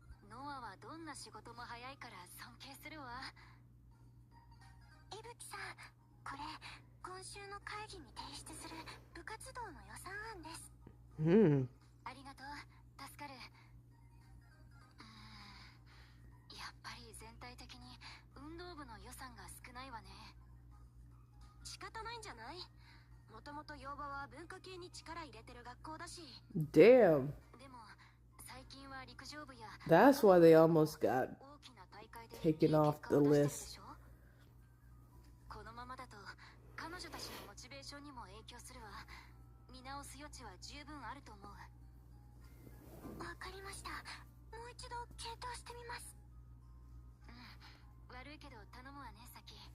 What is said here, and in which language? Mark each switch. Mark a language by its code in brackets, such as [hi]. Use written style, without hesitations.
[ja] ノアはどんな仕事も早いから尊敬するわ。伊吹さん、これ今週の会議に提出する部活動の予算案です。ありがとう。助かる。やっぱり全体的に運動部の予算が少ないわね。仕方ないんじゃない？もともと洋場は文化系に力入れてる学校だし。 [en] Damn. [ja] でも最近は陸上部や [en] That's why they almost got taken off the list. [ja] このままだと彼女たちのモチベーションにも影響するわ。見直す余地は十分あると思う。わかりました。もう一度検討してみます。悪いけど頼むわね、さき。